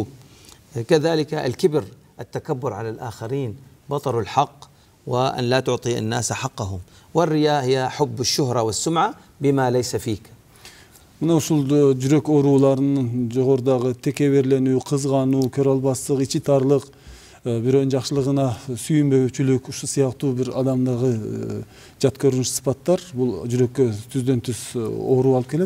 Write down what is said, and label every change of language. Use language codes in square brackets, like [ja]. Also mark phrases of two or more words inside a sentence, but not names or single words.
[ar] كذلك الكبر، التكبر على الآخرين، بطر الحق وأن لا تعطي الناس حقهم. والرياء هي حب الشهرة والسمعة بما ليس فيك. [ky] Мына ушул жүрөк ооруларынын жогорудагы текеберленүү, кызгануу, көрө албастык, ичи тарлык, бирөөнүн жакшылыгына сүйүнбөөчүлүк, ушу сыяктуу бир адамдагы жат көрүнүш сыпаттар бул жүрөккө түздөн түз оору алып келет.